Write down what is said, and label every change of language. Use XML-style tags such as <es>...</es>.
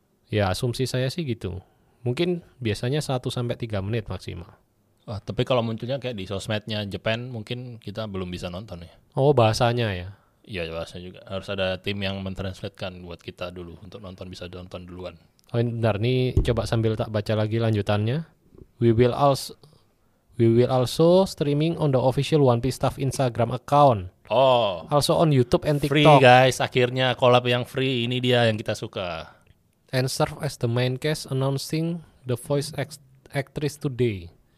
<id>Ya, asumsi saya sih gitu. Mungkin biasanya 1 sampai 3 menit maksimal. Tapi kalau munculnya kayak di sosmednya Japan mungkin kita belum bisa nonton ya. Oh, bahasanya ya. Iya bahasa juga. Harus ada tim yang mentranslatekan buat kita dulu untuk nonton bisa nonton duluan. Oh, bentar nih coba sambil tak baca lagi lanjutannya.</id> <en>We will also streaming on the official One Piece Staff Instagram account. Oh, Also on YouTube and free TikTok. guys.</en> <id>Akhirnya collab yang free ini dia yang kita suka.</id> <en>And serve as the main cast announcing the voice actress today.</en>